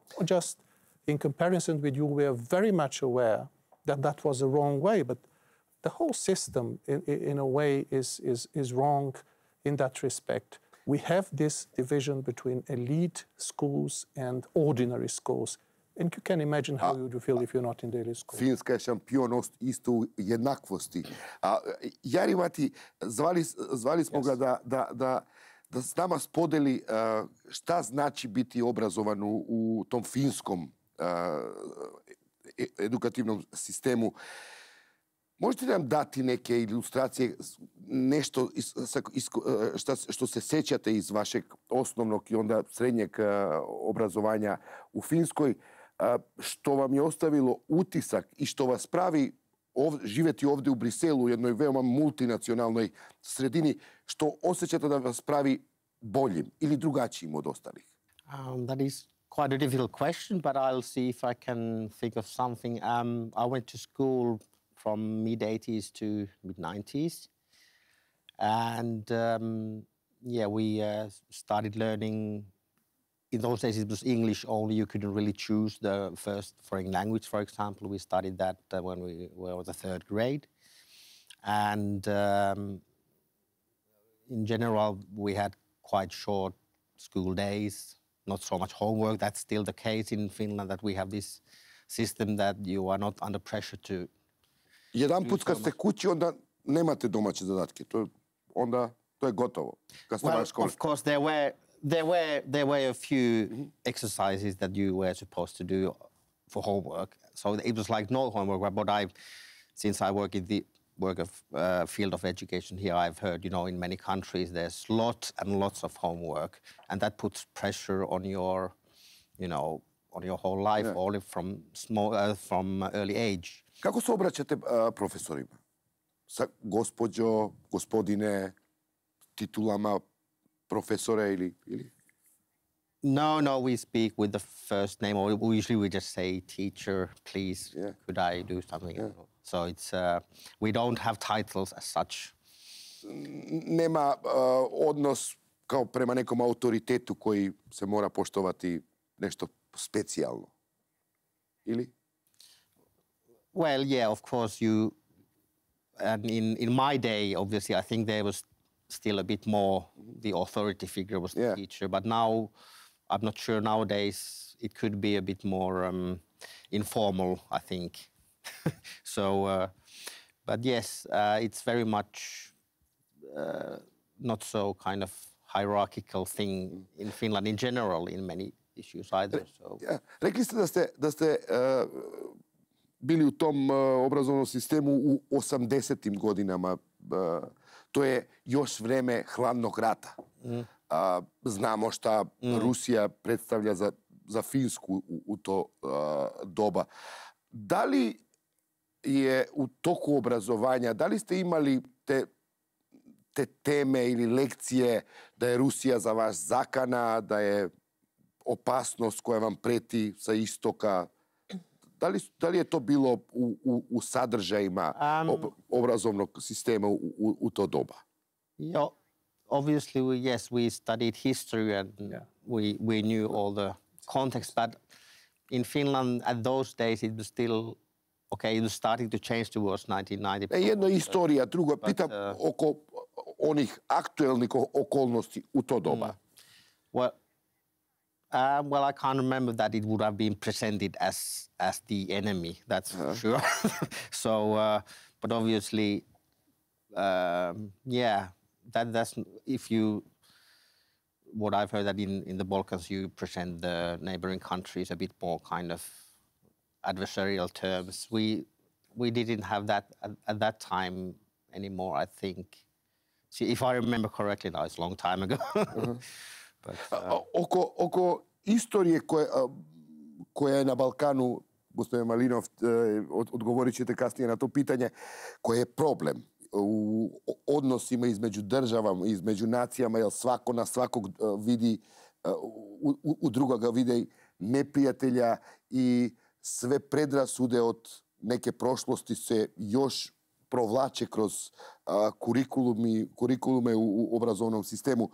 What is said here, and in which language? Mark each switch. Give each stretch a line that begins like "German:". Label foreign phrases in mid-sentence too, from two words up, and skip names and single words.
English: Just in comparison with you, we are very much aware that that was the wrong way, but the whole system, in a way, is wrong in that respect. We have this division between elite schools and ordinary schools. And you can imagine how you would feel if you're not in the elite school.
Serbian: Finska je šampion isto u jednakvosti. Jari Mati, zvali smo ga da s nama spodeli šta znači biti obrazovan u tom finskom edukativnom sistemu. Možete li nam dati neke ilustracije, nešto što se sećate iz vašeg osnovnog i onda srednjeg obrazovanja u Finskoj, što vam je ostavilo utisak i što vas pravi živjeti ovdje u Briselu, u jednoj veoma multinacionalnoj sredini, što osjećate da vas pravi boljim ili drugačijim od ostalih?
English: That is quite a difficult question, but I'll see if I can think of something. I went to school from mid-80s to mid-90s. And yeah, we started learning. In those days, it was English only. You couldn't really choose the first foreign language, for example. We studied that when we were in the 3rd grade. And in general, we had quite short school days, not so much homework. That's still the case in Finland, that we have this system that you are not under pressure to.
Serbian: Jedanput kad ste kući, onda nemate domaće zadatke. Onda to je gotovo.
English: Well, of course, there were a few exercises that you were supposed to do for homework. So it was like no homework. But since I work in the field of education here, I've heard, you know, in many countries there's lots and lots of homework, and that puts pressure on your, you know, on your whole life, only from early age.
Serbian: Kako se obraćate profesorima? Sa gospođo, gospodine, titulama profesore ili?
English: No, we speak with the first name, or usually we just say, teacher, please, could I do something? Yeah. So it's, we don't have titles as such.
Serbian: Nema odnos kao prema nekom autoritetu koji se mora poštovati nešto specijalno, ili?
English: Well, yeah, of course and in my day, obviously, I think there was still a bit more, the authority figure was the teacher, but now, I'm not sure nowadays, it could be a bit more informal, I think. So, but yes, it's very much not so kind of hierarchical thing in Finland in general, in many issues either. So.
Serbian: Rekli ste da ste bili u tom obrazovnom sistemu u 80. godinama. To je još vreme hladnog rata. Znamo šta Rusija predstavlja za Finsku u to doba. Da li je u toku obrazovanja, da li ste imali te teme ili lekcije da je Rusija za vas zakana, da je opasnost koja vam preti sa istoka? Da li je to bilo u sadržajima obrazovnog sistema u to doba?
English: Yeah, obviously, yes, we studied history and we knew all the context, but in Finland at those days it was still, okay, it was starting to change towards 1990.
Serbian: Jedno je istorija, drugo je pitam oko onih aktuelnih okolnosti u to doba.
English: Well, I can't remember that it would have been presented as the enemy, that's for sure. So, but obviously, that's if you, what I've heard that in the Balkans you present the neighboring countries a bit more kind of adversarial terms. We didn't have that at that time anymore, I think. See, if I remember correctly, now it's a long time ago. But,
Serbian: oko istorije koja je na Balkanu, gospodine Malinov, odgovorit ćete kasnije na to pitanje, koje je problem u odnosima između državama, između nacijama, jer svako na svakog vidi, u drugoga vide neprijatelja i sve predrasude od neke prošlosti se još provlače kroz kurikulume u obrazovnom sistemu.